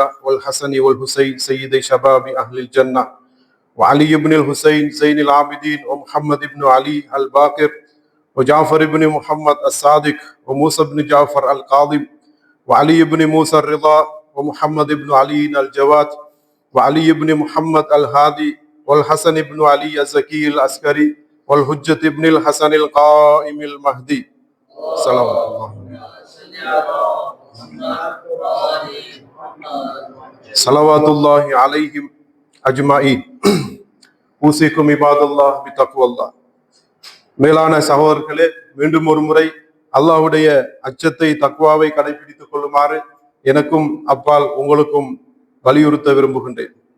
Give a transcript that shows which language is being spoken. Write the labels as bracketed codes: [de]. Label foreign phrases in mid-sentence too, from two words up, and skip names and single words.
[ar] والحسن والحسين سيدي شباب أهل الجنة، وعلي بن الحسين زين العابدين، ومحمد بن علي الباقر، وجعفر بن محمد الصادق، وموسى بن جعفر القاضم، وعلي بن موسى الرضا، ومحمد بن علي الجواد، وعلي بن محمد الهادي، والحسن بن علي الزكي العسكري، والحجة بن الحسن القائم المهدي. سلام الله صلوات الله عليهم أجمعين. أوصيكم عباد الله بتقوى الله. [ta] மேலான சகோதரர்களே, மீண்டும் ஒரு முறை அல்லாஹ்வுடைய அச்சத்தை தக்வாவை கடைபிடித்துக் கொள்ளுமாறு எனக்கும் அப்பால் உங்களுக்கும் வலியுறுத்த விரும்புகின்றேன்.